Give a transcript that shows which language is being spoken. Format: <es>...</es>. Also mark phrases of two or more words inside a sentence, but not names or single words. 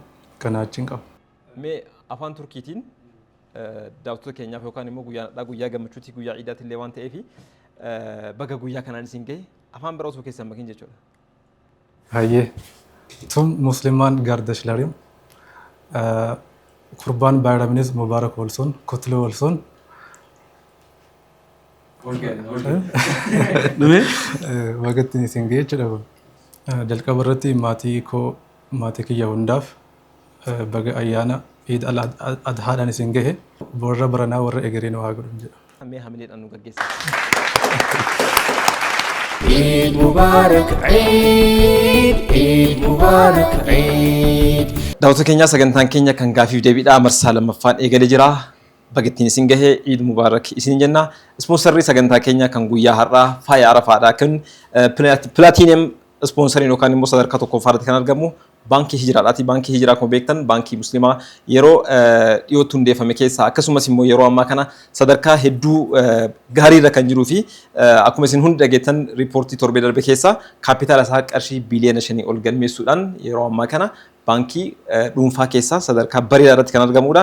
<om>Kanaa achiin qaba. Mee afaan Turkiitiin daawwattoota keenyaaf yookaan immoo guyyaa gammachuutii guyyaa ciidaatti illee waan ta'eef baga guyyaa kanaan isin gahe afaan biraa osoo keessan makin jechuudha. Hayyee. Tun Muslimaan Gaardashlerim.</om> <tr>Kurban bayramınız mübarek olsun, kutlu olsun.</tr> <om>Waqtiin isin gahe jechuudha. Jalqaba irratti maatii kiyya hundaaf baga ayyaana Eid al-Adhaadhaan isin gahe warra baranaa warra egereen waa godhun jedha. Mee hamileedhaan nu gaggeessa.</om> <ar>عيد مبارك عيد مبارك عيد.</ar> <om>Daawwattoota keenyaa sagantaan keenya kan gaafiif deebiidhaa marsaa lammaffaan eegalee jira. Bagattiin isin gahee</om> <ar>عيد مبارك</ar> <om>isin jenna. Ispoonsarrii sagantaa keenya kan guyyaa har'aa faaya arafaadhaa kan Platinum ispoonsariin yookaan immoo sadarkaa tokkoffaarratti kan argamu baankii hijiraadhaati. Baankii hijiraa akkuma beektan baankii musliimaa yeroo dhiyootti hundeeffame keessaa akkasumas immoo yeroo ammaa kana sadarkaa hedduu gaariirra kan jiruu fi akkuma isin hundi dhageettan riipoortii torbee darbe keessaa kaapitaala isaa qarshii biliyoona 5 ol galmeessuudhaan yeroo ammaa kana baankii dhuunfaa keessaa sadarkaa bareedaa irratti kan argamudha.</om>